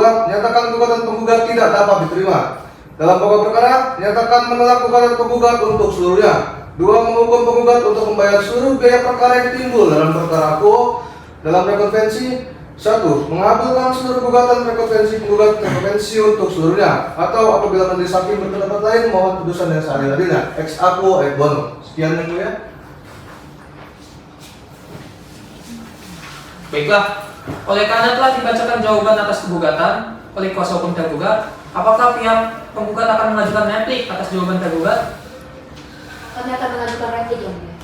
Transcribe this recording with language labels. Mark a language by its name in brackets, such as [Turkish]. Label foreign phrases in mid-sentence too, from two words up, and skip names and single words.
[Indonesian] Menyatakan gugatan penggugat tidak dapat diterima. Dalam pokok perkara, menyatakan menolak gugatan penggugat untuk seluruhnya. 2. Menghukum penggugat untuk membayar seluruh biaya perkara yang timbul dalam perkara aku. Dalam rekonvensi, 1. Mengabulkan seluruh gugatan rekonvensi penggugat rekonvensi untuk seluruhnya. Atau apabila majelis hakim berpendapat lain, mohon putusan yang seadil-adilnya. [Latin] Ex aequo et bono. [Indonesian] Sekian yang mulia. Baiklah, oleh karena telah dibacakan jawaban atas gugatan oleh kuasa hukum tergugat, apakah pihak penggugat akan mengajukan replik atas jawaban tergugat? Kami akan mengajukan replik yang mulia.